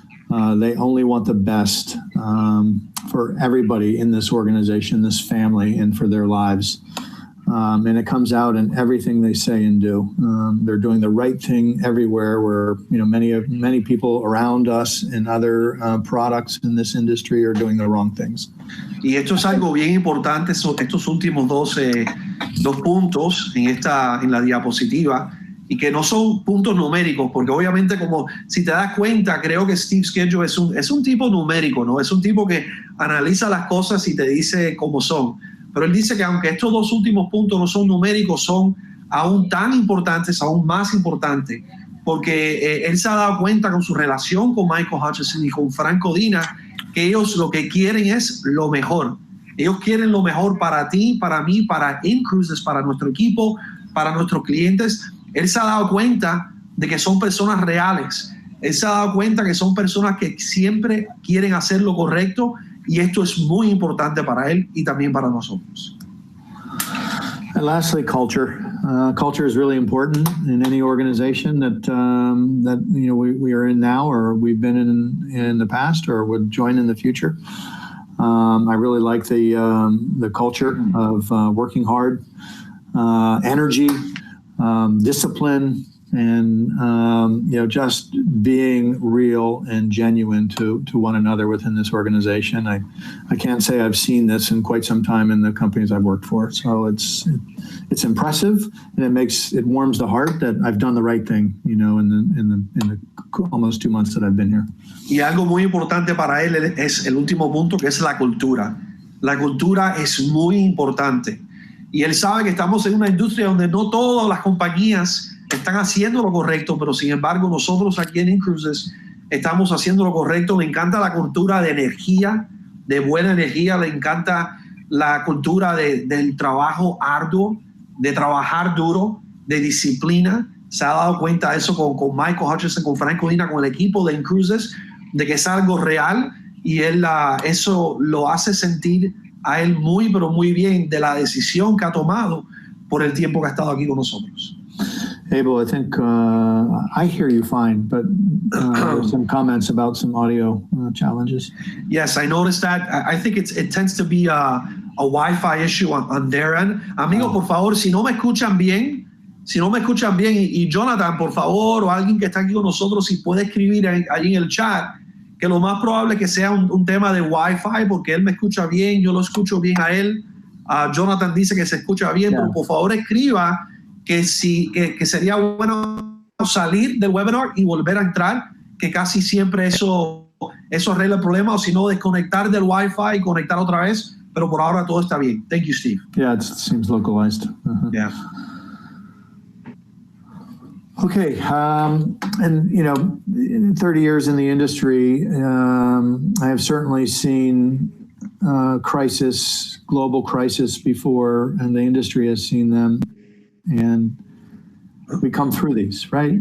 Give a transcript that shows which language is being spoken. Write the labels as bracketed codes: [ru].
[en] They only want the best for everybody in this organization, this family, and for their lives. And it comes out in everything they say and do. They're doing the right thing everywhere, where many people around us and other products in this industry are doing the wrong things. [es] Y esto es algo bien importante, estos últimos dos puntos en la diapositiva, y que no son puntos numéricos, porque obviamente, como si te das cuenta, creo que Steve Schedule es un tipo numérico, ¿no? Es un tipo que analiza las cosas y te dice cómo son. Pero él dice que aunque estos 2 últimos puntos no son numéricos, son aún tan importantes, aún más importantes, porque él se ha dado cuenta con su relación con Michael Hutchison y con Frank Codina, que ellos lo que quieren es lo mejor. Ellos quieren lo mejor para ti, para mí, para InCruises, para nuestro equipo, para nuestros clientes. Él se ha dado cuenta de que son personas reales. Él se ha dado cuenta que son personas que siempre quieren hacer lo correcto, y esto es muy importante para él y también para nosotros. [en] And lastly, culture. Culture is really important in any organization that we are in now, or we've been in the past, or would join in the future. I really like the culture of working hard, energy, discipline, and just being real and genuine to one another within this organization. I can't say I've seen this in quite some time in the companies I've worked for. So it's impressive, and it warms the heart that I've done the right thing, in the almost 2 months that I've been here. [es] Y algo muy importante para él es el último punto, que es la cultura. La cultura es muy importante. Y él sabe que estamos en una industria donde no todas las compañías están haciendo lo correcto, pero sin embargo nosotros aquí en Cruises estamos haciendo lo correcto. Le encanta la cultura de energía, de buena energía, le encanta la cultura del trabajo arduo, de trabajar duro, de disciplina. Se ha dado cuenta de eso con Michael Hutchinson, con Frank Colina, con el equipo de Cruises, de que es algo real, y él eso lo hace sentir a él muy, pero muy bien de la decisión que ha tomado por el tiempo que ha estado aquí con nosotros. [en] Abel, I think I hear you fine, but there's some comments about some audio challenges. Yes, I noticed that. I think it tends to be a Wi-Fi issue on their end. [es] Amigo, por favor, si no me escuchan bien, y Jonathan, por favor, o alguien que está aquí con nosotros, si puede escribir allí en el chat, que lo más probable es que sea un tema de Wi-Fi, porque él me escucha bien, yo lo escucho bien a él. Jonathan dice que se escucha bien, pero por favor escriba que sería bueno salir del webinar y volver a entrar, que casi siempre eso arregla el problema, o si no, desconectar del Wi-Fi y conectar otra vez, pero por ahora todo está bien. [en] Thank you, Steve. Yeah, it seems localized. Uh-huh. Yeah. Okay, and 30 years in the industry, I have certainly seen global crisis before, and the industry has seen them, and we come through these, right?